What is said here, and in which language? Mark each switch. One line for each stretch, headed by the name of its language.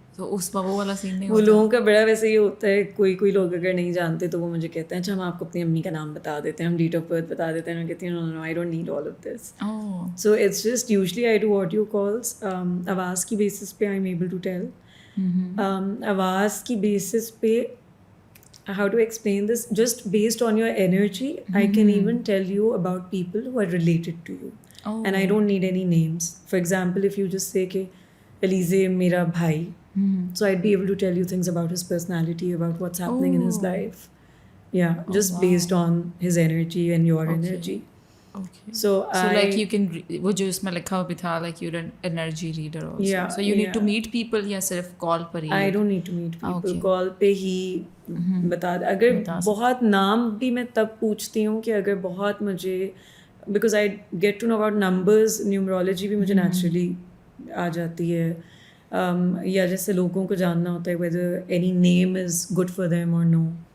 Hindi: तो उस वो वाला सीन नहीं वो होता. लोगों का बड़ा वैसे ये होता है, कोई लोग अगर नहीं जानते तो वो मुझे कहते हैं अच्छा हम आपको अपनी अम्मी का नाम बता देते हैं, हम डेट ऑफ बर्थ बता देते हैं. मैं कहती हूँ
English: No I don't need all of this. So it's just usually I do audio calls.
Hindi: आवाज़ की बेसिस पे
English: I am able to tell.
Hindi: आवाज़ की बेसिस पे,
English: how to explain this, just based on your energy, I can even tell you about people who are related to you. And I don't need any names. For example, if you just say कि Elize
Hindi: मेरा भाई,
English: so I'd be able to tell you things about his personality, about what's happening in his life. Yeah, just based on his energy and your energy. Okay. So like you can
Hindi: वो जो इसमें लिखा हुआ भी था,
English: like you're an energy reader also. Yeah, so you need to meet people
Hindi: या सिर्फ call पर ही?
English: I don't need to meet people.
Hindi: Call पे ही बता. अगर बहुत नाम भी मैं तब पूछती हूँ कि अगर बहुत मुझे
English: because I get to know about numbers,
Hindi: numerology भी मुझे नेचुरली आ जाती है. या जैसे लोगों को जानना होता है
English: Whether any name is good for them और no.